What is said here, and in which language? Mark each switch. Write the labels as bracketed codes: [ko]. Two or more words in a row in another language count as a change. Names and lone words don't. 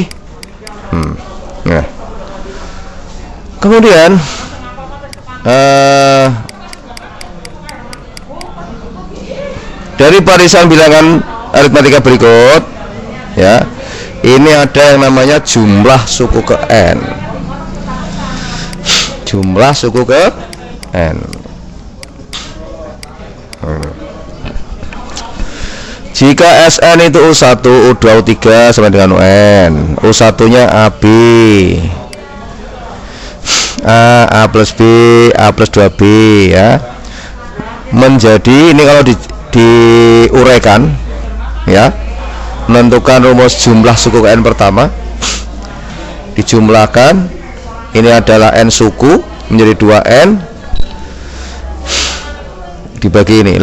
[id] Nah, kemudian dari barisan bilangan aritmatika berikut, ya, ini ada yang namanya jumlah suku ke N. Jumlah suku ke N. Jika Sn itu U1, U2, U3 sama dengan UN, U1 nya AB, A plus B, A plus 2B, ya, menjadi ini kalau diuraikan, ya, menentukan rumus jumlah suku ke N pertama, dijumlahkan, ini adalah N suku menjadi 2N, dibagi ini.